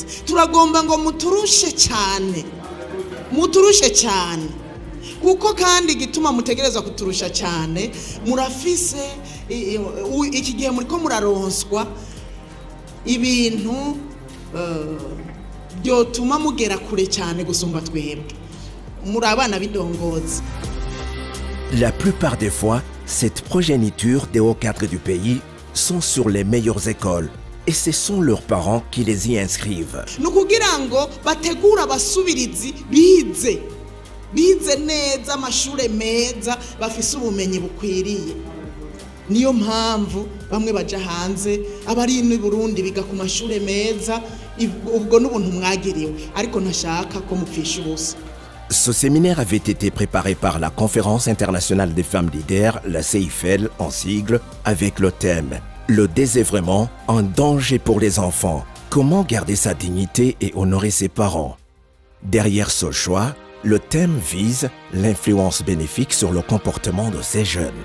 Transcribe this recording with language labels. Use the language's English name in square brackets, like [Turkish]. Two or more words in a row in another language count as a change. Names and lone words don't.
[Rundi] Turagomba ngo muturushe cyane, kuko kandi gituma mutegereza kuturusha cyane, murafise iki gihe muriko muraronswa ibintu byotuma mugera kure cyane gusumba twebwe, muri abana b'indongozi. [French] La plupart des fois, cette progéniture des hauts cadres du pays sont sur les meilleures écoles et ce sont leurs parents qui les y inscrivent. [Rundi] Nukugira ngo bategura abasubirizi bize neza amashure meza, bafise ubumenyi bukwiriye. Niyo mpamvu bamwe baja hanze, abari mu Burundi biga ku mashure meza, ubwo n'ubuntu mwagiriwe, ariko ntashaka ko mupfisha ubusa. [French] Ce séminaire avait été préparé par la Conférence internationale des femmes leaders, la CIFEL en sigle, avec le thème « Le désœuvrement, un danger pour les enfants. Comment garder sa dignité et honorer ses parents ?» Derrière ce choix, le thème vise l'influence bénéfique sur le comportement de ces jeunes.